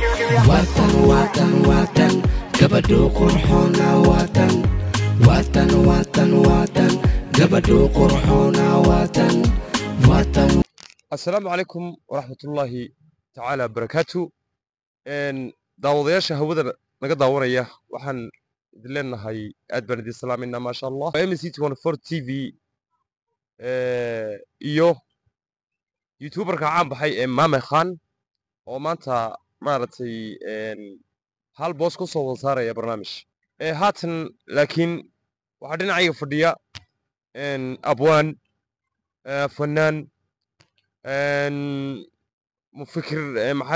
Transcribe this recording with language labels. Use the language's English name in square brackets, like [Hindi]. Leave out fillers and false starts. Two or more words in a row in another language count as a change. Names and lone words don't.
[Arabic] وطن وطن وطن [Somali] gabadhu qurxoona watan watan watan watan gabadhu qurxoona watan watan. [Arabic] السلام عليكم ورحمة الله تعالى وبركاته. [Somali] daawadayaasha hawada naga daawanaya waxaan idin leenahay aad baan idin salaaminaa [Arabic] ما شاء الله. [Somali] MC24 TV iyo youtuberka caan baxay ee Mame Khan oo maanta maaragtay hal boos ku soo wada saaraya barnaamij haatan laakiin waxaa dhinacayga fadhiya abwaan fanaan mufikir maxaa